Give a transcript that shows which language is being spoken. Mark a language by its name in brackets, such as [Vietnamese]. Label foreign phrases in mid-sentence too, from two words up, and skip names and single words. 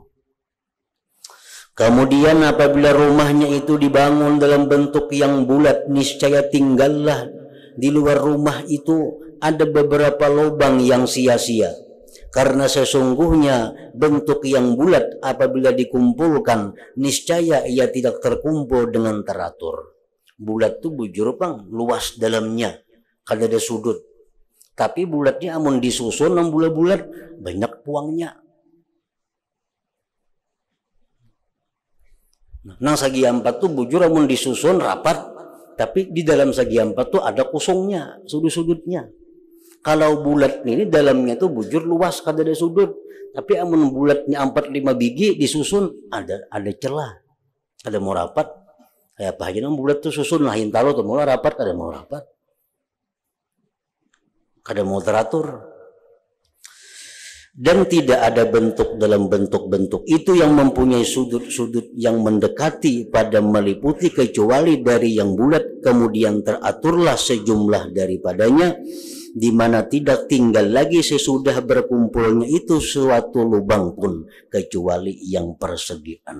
[Indonesian] Kemudian apabila rumahnya itu dibangun dalam bentuk yang bulat, niscaya tinggallah di luar rumah itu ada beberapa lubang yang sia-sia. Karena sesungguhnya bentuk yang bulat apabila dikumpulkan, niscaya ia tidak terkumpul dengan teratur. [Banjar] Bulat itu bujur bang, luas dalamnya, kada ada sudut. Tapi bulatnya amun disusun nang bulat-bulat, banyak puangnya. Nang segi 4 tuh bujur amun disusun rapat, tapi di dalam segi 4 tuh ada kosongnya, sudut-sudutnya. Kalau bulat ini dalamnya tuh bujur luas, kada ada sudut. Tapi amun bulatnya 4-5 biji disusun ada celah. Kada mau rapat. Kayak apa aja nang bulat tuh susun lah hintalo tuh mau rapat, kada mau rapat. Kada mau teratur. [Indonesian] Dan tidak ada bentuk dalam bentuk-bentuk itu yang mempunyai sudut-sudut yang mendekati pada meliputi kecuali dari yang bulat, kemudian teraturlah sejumlah daripadanya, di mana tidak tinggal lagi sesudah berkumpulnya itu suatu lubang pun kecuali yang persegi 6.